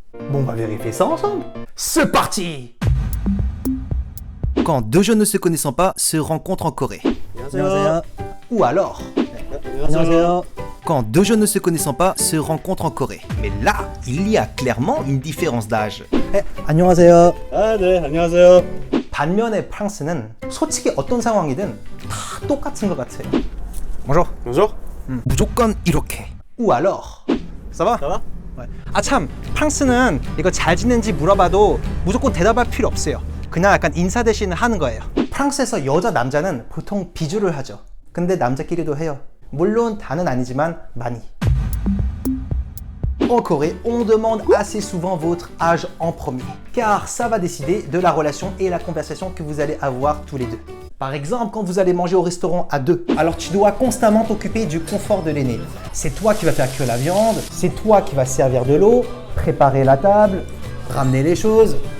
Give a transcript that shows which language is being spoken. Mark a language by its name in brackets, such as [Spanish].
[French] Bon, on va vérifier ça ensemble. C'est parti! Quand deux jeunes ne se connaissant pas se rencontrent en Corée. [Korean] 안녕하세요. [French] Ou alors, [Korean] 안녕하세요. [French] quand deux jeunes ne se connaissant pas se rencontrent en Corée. Mais là, il y a clairement une différence d'âge. [Korean] 안녕하세요. 아, 네, 안녕하세요. 반면에 프랑스는 솔직히 어떤 상황이든 다 똑같은 것 같아요. [French] Bonjour. Bonjour. [Korean] 무조건 이렇게. [French] Ou alors. Ça va? Ça va? Ouais. [Korean] 아 참, 프랑스는 이거 잘 지낸지 물어봐도 무조건 대답할 필요 없어요. 그냥 약간 인사 대신 하는 거예요. 프랑스에서 여자 남자는 보통 비주를 하죠. 근데 남자끼리도 해요. 물론 다는 아니지만 많이. [French] En Corée, on demande assez souvent votre âge en premier, car ça va décider de la relation et la conversation que vous allez avoir tous les deux. Par exemple, quand vous allez manger au restaurant à deux, alors tu dois constamment t'occuper du confort de l'aîné. C'est toi qui vas faire cuire la viande, c'est toi qui vas servir de l'eau, préparer la table, ramener les choses.